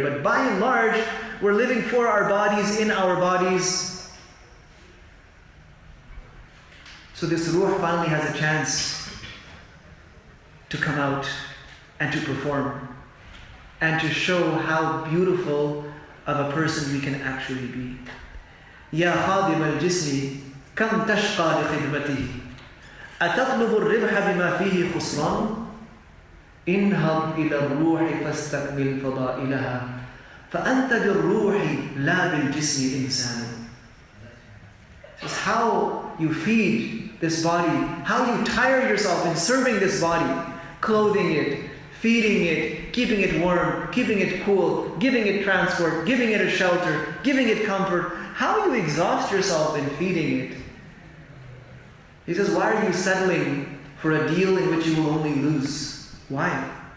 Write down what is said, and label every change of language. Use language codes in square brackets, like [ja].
[en] But by and large, we're living for our bodies, in our bodies. So this ruh finally has a chance to come out and to perform and to show how beautiful of a person we can actually be. [ar] Ya khadim al-jismi كم تشقى لخدمته أتطلب الربح بما فيه خسران انهض إلى الروح فاستكمل فضائلها فأنت بالروح لا بالجسم إنسان. [en] Just how you feed this body, how you tire yourself in serving this body, clothing it, feeding it, keeping it warm, keeping it cool, giving it transport, giving it a shelter, giving it comfort. How you exhaust yourself in feeding it. He says, why are you settling for a deal in which you will only lose? Why?